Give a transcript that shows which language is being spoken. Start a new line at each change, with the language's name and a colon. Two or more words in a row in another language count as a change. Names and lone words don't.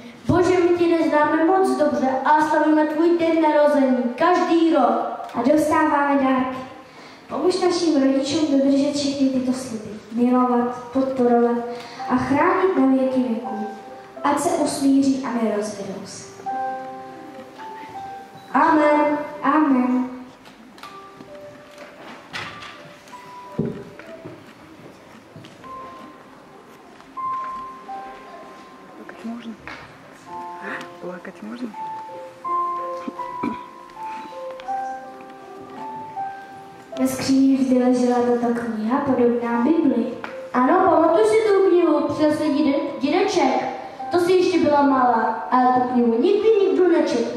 Czech: Bože, my tě neznáme moc dobře a slavíme tvůj den narození každý rok a dostáváme dárky. Pomůž našim rodičům dodržet všechny tyto sliby. Milovat, podporovat a chránit na věky věků. Ať se usmíří a nerozvedou se. Amen. Amen.
Russian: Можно? Плакать можно?
Czech: Na skříni vždy ležela tato kniha podobná Bibli. Ano, pamatuj si tu knihu, přinesl dědeček. To si ještě byla malá, ale tu knihu nikdy nikdo nečetl.